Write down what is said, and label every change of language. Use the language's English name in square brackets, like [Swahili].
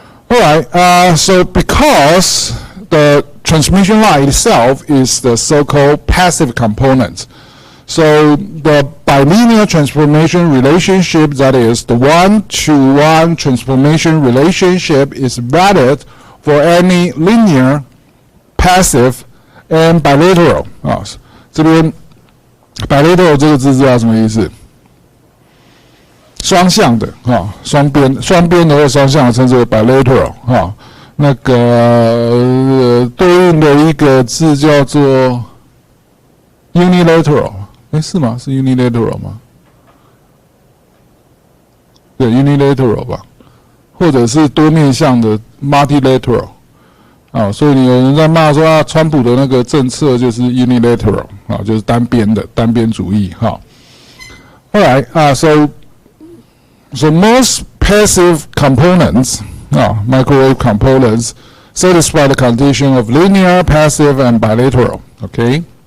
[English] All right, so because the transmission line itself is the so-called passive component, so the bilinear transformation relationship, that is the one-to-one transformation relationship, is valid for any linear, passive, and bilateral. [Chinese] 这边 bilateral 这个字知道什么意思？双向的双边的或双向的称之为 bilateral 那个对应的一个字叫做 unilateral。是吗？是 unilateral 吗？对 ，unilateral 吧，或者是多面向的 multilateral。所以有人在骂说川普的那个政策就是 unilateral 就是单边的单边主义 [English] Alright, so most passive components, microwave components, satisfy the condition of linear, passive, and bilateral. Okay.